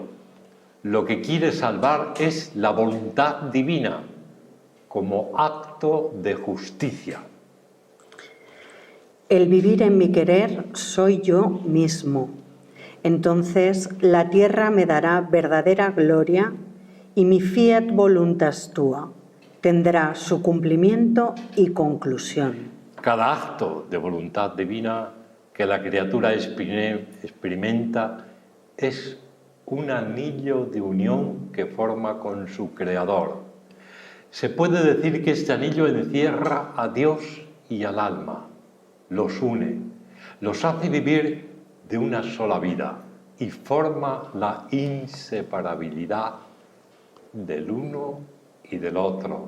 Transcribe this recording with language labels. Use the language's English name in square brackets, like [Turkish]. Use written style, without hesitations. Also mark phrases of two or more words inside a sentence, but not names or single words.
[Spanish] Lo que quiere salvar es la voluntad divina como acto de justicia. El vivir en mi querer soy yo mismo. Entonces la tierra me dará verdadera gloria y mi [Latin] fiat voluntas tua [Spanish] tendrá su cumplimiento y conclusión. Cada acto de voluntad divina que la criatura experimenta es un anillo de unión que forma con su Creador. Se puede decir que este anillo encierra a Dios y al alma, los une, los hace vivir de una sola vida y forma la inseparabilidad del uno y del otro.